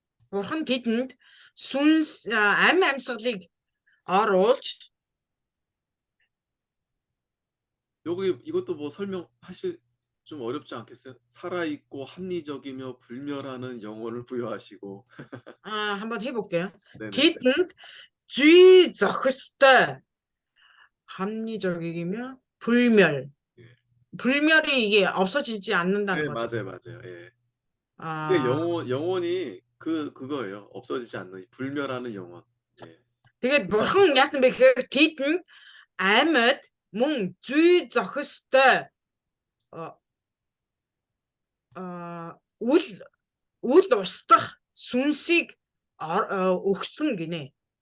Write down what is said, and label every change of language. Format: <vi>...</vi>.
<mn>Бурхан тэдэнд сүнс амьсгалыг оруулж</mn> <ko>여기 이것도 뭐 설명하실 좀 어렵지 않겠어요? 살아있고 합리적이며 불멸하는 영혼을 부여하시고 한번 해볼게요. 네네.</ko> <mn>тэдэнд зүй зохистой</mn> <ko>합리적이며 불멸. 예. 불멸이 이게 없어지지 않는다는 네, 거죠. 맞아요. 예. 이게 영혼이 그거예요. 없어지지 않는 불멸하는 영혼. 예.</ko> <mn>Тэгээд бурхан яасан бэ гэхээр тэдэнд амьд мөн зүй зохистой үл устдах сүнсийг өгсөн гинэ.</mn>